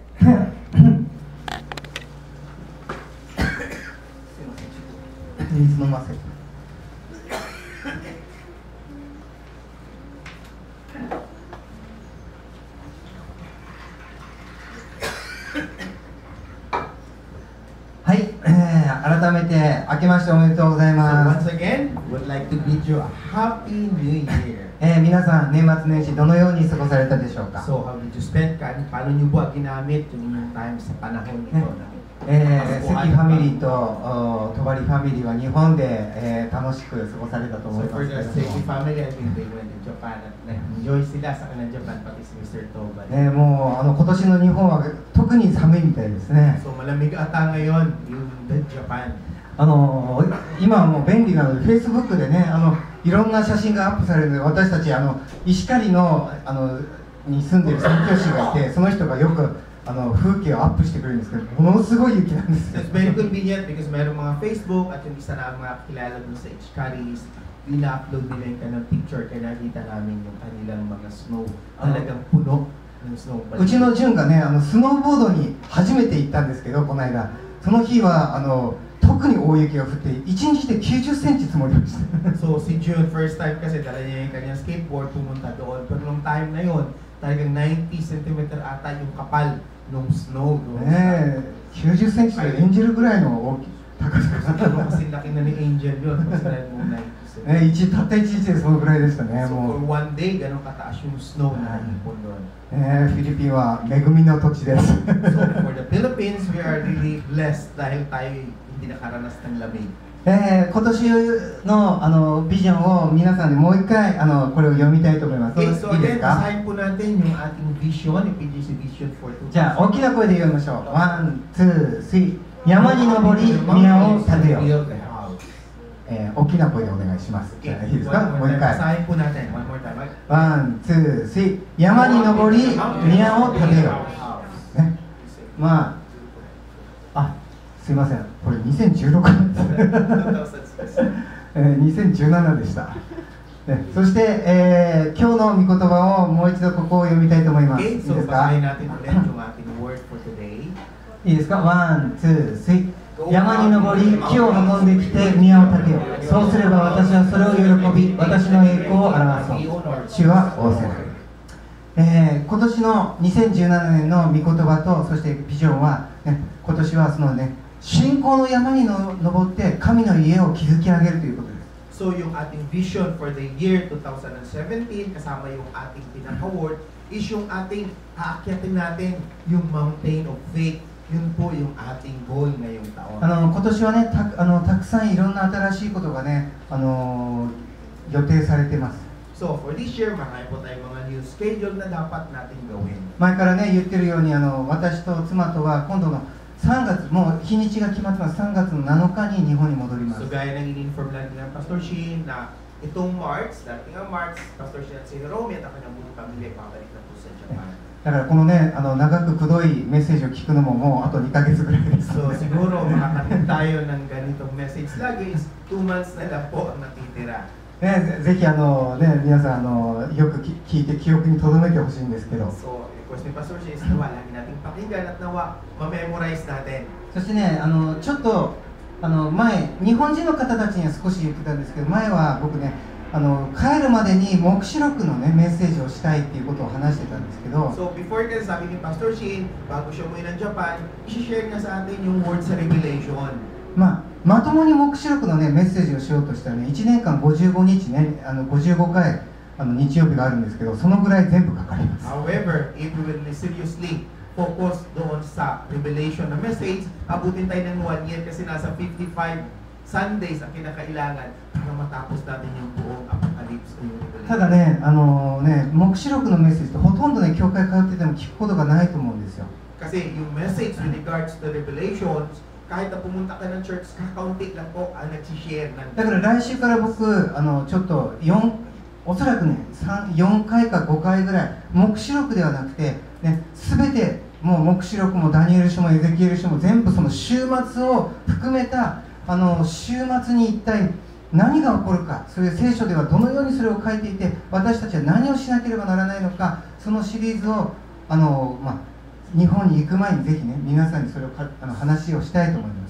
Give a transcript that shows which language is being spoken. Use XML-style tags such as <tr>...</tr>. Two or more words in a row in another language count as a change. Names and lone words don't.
<ja>水飲ませて。はい、改めて明けましておめでとうございます。</ja> <en>So once again, would like to bid you a happy new year.</en> <ja>皆さん年末年始どのように過ごされたでしょうか。</ja> <en>So how did you spend?</en> <tl>Paano niyo ba ginamit yung inyong time sa panahon ito?</tl> <ja>関ファミリーと戸張ファミリーは日本で、楽しく過ごされたと思い</ja> <en>So</en> <ja>ま</ja> <en>for</en> <ja>すけ</ja> <en>the</en> <ja>れど</ja> <en>Seki</en> <ja>も、</ja> <en>family, I think they went to Japan</en> <tl>at enjoy sila sa kanilang Japan, pati si Mr. Tobal.</tl> <ja>もう今年の日本は特に寒いみたいですね。</ja> <tl>So malamig ata ngayon yung Japan.</tl> <ja>今はもう便利なので Facebook でねいろんな写真がアップされるので、私たち石狩のに住んでる宣教師がいて、その人がよく風景をアップしてくれるんですけど、ものすごい雪なんです。</ja> <en>So it's very convenient because</en> <tl>meron mga Facebook at yung isa na mga kilala dun sa Ishkaris, ina-upload nila yung kanang picture, kaya nakita namin yung kanilang mga snow. Talagang puno ng snow.</tl> <ja>うちの純がねスノーボードに初めて行ったんですけど、この間その日は特に大雪が降って1日で90センチ積もりました。</ja> <tl>So si June,</tl> <en>first time</en> <tl>kasi dala niya yung kanyang skateboard, pumunta doon. Pero nung time na yun, talagang 90 cm ata yung kapal ng snow.</tl> <ja>90 センチでエンジェルぐらいの大き高さが</ja> <tl>kasi laki na ni Angel yun. Kasi mo 90cm.</tl> <ja>たった1日でそのぐらいでしたね。</ja> <en>So</en> <ja>も</ja> <en>for</en> <ja>う</ja> <en>one day,</en> <tl>ganun kataas yung snow na ipon doon.</tl> <ja>フィリピンは恵みの土地です。</ja> <en>So for the Philippines, we are really blessed</en> <tl>dahil tayo hindi nakaranas ng lamig.</tl> <ja>今年のビジョンを皆さんでもう一回これを読みたいと思います。いい</ja> <en>Okay,</en> <ja>です</ja> <en>so</en> <ja>か？</ja> <tl>again, basahin po natin yung ating vision, yung PGC Vision for 2020.</tl> <ja>じゃあ大きな声で読みましょう。</ja> <en>one, two, three.</en> <ja>山に登り宮を建てよう。大きな声でお願いします。じゃあいいですか？もう一回。</ja> <tl>Basahin po natin.</tl> <en>One more time. one, two, three.</en> <ja>山に登り宮を建てよう。ね、すいません。これ2016年です。2017でした。そして、今日の御言葉をもう一度ここを読みたいと思います。いい</ja> <en>Okay,</en> <ja>です</ja> <en>so</en> <ja>か？</ja> <tl>basahin natin ulit yung ating</tl> <en>word for today.</en> <ja>いいですか？</ja> <en>one, two, three.</en> <ja>山に登り木を運んできて宮を建てよう。そうすれば私はそれを喜び、私の栄光を表そう。主は仰せられる。今年の2017年の御言葉とそしてビジョンは、今年はそのね信仰の山に登って神の家を築き上げるということです。</ja> <tl>So yung ating</tl> <en>vision for the year 2017</en> <tl>kasama yung ating pinaka-word is yung ating aakyatin natin yung</tl> <en>mountain of faith.</en> <tl>Yun po yung ating goal ngayong taon.</tl> <ja>今年はねたくさんいろんな新しいことがね予定されてます。</ja> <en>So for this year,</en> <tl>marami po tayong mga</tl> <en>new schedule</en> <tl>na dapat nating gawin.</tl> <ja>前からね言ってるように私と妻とは今度の3月もう日にちが決まってます。3月の7日に日本に戻ります。</ja> <tl>So gaya ng in-inform natin ng Pastor Shin na itong March, dating ang March, Pastor Shin at si Romy at ang kanyang buong pamilya pabalik na po sa Japan.</tl> <ja>だからこのね長くくどいメッセージを聞くのももうあと2ヶ月ぐらいです。</ja> <tl>So siguro makakatid tayo ng ganitong message lagi is 2 months na lang po ang natitira.</tl> <ja>ぜひ皆さんよく聞いて記憶に留めてほしいんですけど。</ja> <tl>So request ni Pastor Shin is nawa lagi nating pakinggan at nawa ma-memorize natin.</tl> <ja>そしてねちょっと前日本人の方たちには少し言ってたんですけど、前は僕ね帰るまでに黙示録のねメッセージをしたいっていうことを話してたんですけど。</ja> <tl>So before kasi sabi ni Pastor Shin, bago siya umuwi ng Japan, i-share niya sa atin yung word sa Revelation.</tl> <ja>まともに黙示録のねメッセージをしようとしたらね1年間55日ね55回日曜日があるんですけど、そのぐらい全部かかります。</ja> <en>However, if we will seriously focus</en> <tl>doon sa Revelation na message, abutin tayo ng 1 year kasi nasa 55 Sundays ang kinakailangan para matapos natin yung buong Apocalypse o yung Revelation.</tl> <ja>ただね黙示録のメッセージってほとんどね教会通ってても聞くことがないと思うんですよ。</ja> <tl>Kasi yung</tl> <en>message with regards to the Revelations,</en> <tl>kahit na pumunta ka ng church, kakaunti lang po ang nagsishare ng.</tl> <ja>だから来週から僕ちょっとおそらくね4回か5回ぐらい黙示録ではなくてね全てもう黙示録もダニエル書もエゼキエル書も全部その終末を含めた終末に一体何が起こるか、そういう聖書ではどのようにそれを書いていて私たちは何をしなければならないのか、そのシリーズを日本に行く前にぜひね、皆さんにそれを話をしたいと思います。</ja>